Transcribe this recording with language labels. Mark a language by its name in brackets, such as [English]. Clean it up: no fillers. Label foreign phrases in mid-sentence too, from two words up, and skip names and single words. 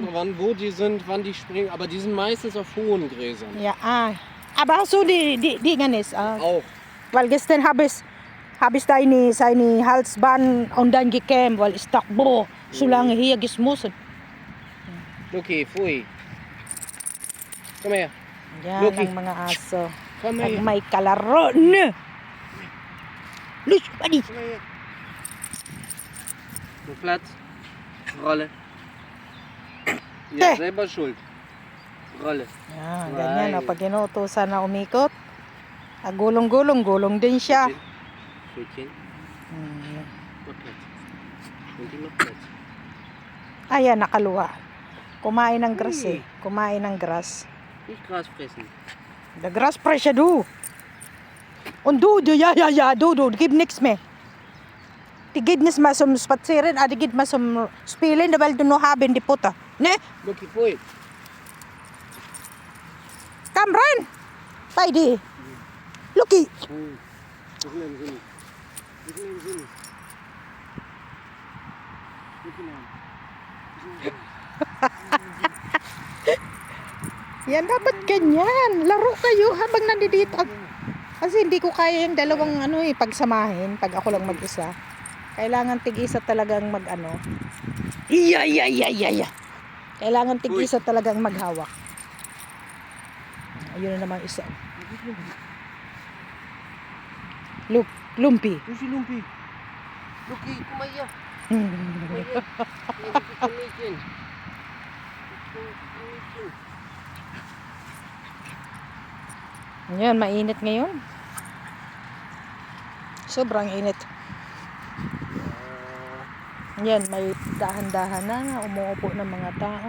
[German] Kommt drauf an, wo die sind, wann die springen. Aber die sind meistens auf hohen Gräsern. ja, aber so die Dinge ist, Auch. weil gestern habe ich seine Halsband und dann gekämmt, weil ich dachte, boah, so lange hier geschmussen. Luki, pfui. Komm her. [Filipino] Yan Loki. ang mga aso. [German] Komm [Filipino] Pag [German] her. [Filipino] may kalaro na. [German] Los, buddy. Komm her. So Platz. Rolle. Ja, selber schuld. Rolle. [Filipino] Yan, ganyan. O, pag inuutosan na umikot, gulong din siya. [German] Schildchen. Hmm. Mach Platz. Und die macht Platz. [Filipino] Ayan, nakaluwa. Kumain ng grass eh. Kumain ng grass. [German] Nicht Gras fressen. Der Grasfresser, du. Und du, ja, du, gib nichts mehr. Die geht nicht mal zum Spazieren, die geht mal zum Spielen, weil du noch haben die Putter. Ne? Luki, pfui. Komm rein. Bei dir. Lucky. Was ist denn Sinn? [Filipino] Yan, dapat ganyan. Laro kayo habang nandito. Kasi hindi ko kaya yung dalawang pagsamahin pag ako lang mag-isa. Kailangan tig-isa talagang mag-ano. Iya. Kailangan tig-isa talagang maghawak. Ayun na naman isa. Lumpy. [German] Wo ist die Lumpi? Luki, komm mal hier. Komm mal hier. Hier, das ist ein Mädchen. [Filipino] Yan, mainit ngayon. Sobrang init. Yan, may dahan-dahan na umuupo ng mga tao.